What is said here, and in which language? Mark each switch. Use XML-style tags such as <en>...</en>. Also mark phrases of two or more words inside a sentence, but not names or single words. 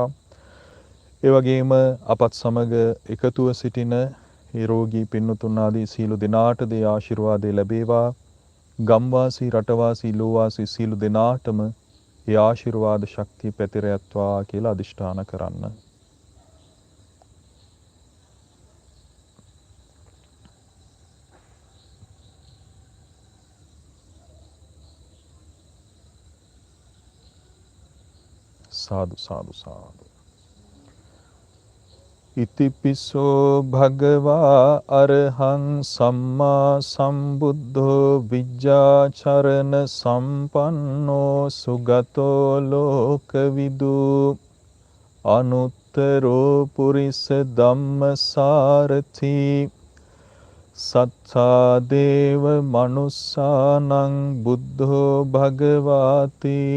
<si>ඒ වගේම අපත් සමග එකතුව සිටින ඒ රෝගී පින්නතුන් ආදී සීල දෙනාට දේ ආශිර්වාදය ලැබේවා. ගම්වාසී රටවාසී ලෝවාසී සීල දෙනාටම ඒ ආශිර්වාද ශක්තිය පැතිර යත්වා කියලා අදිෂ්ඨාන කරන්න. සාදු සාදු සාදු.</si> <pi>ඉතිපිසෝ භගවා අරහං සම්මා සම්බුද්ධෝ විජ්ජාචරණ සම්පන්නෝ සුගතෝ ලෝකවිදු අනුත්තරෝ පුරිස ධම්මසාරථි සත්තා දේව මනුස්සානං බුද්ධෝ භගවාති</pi>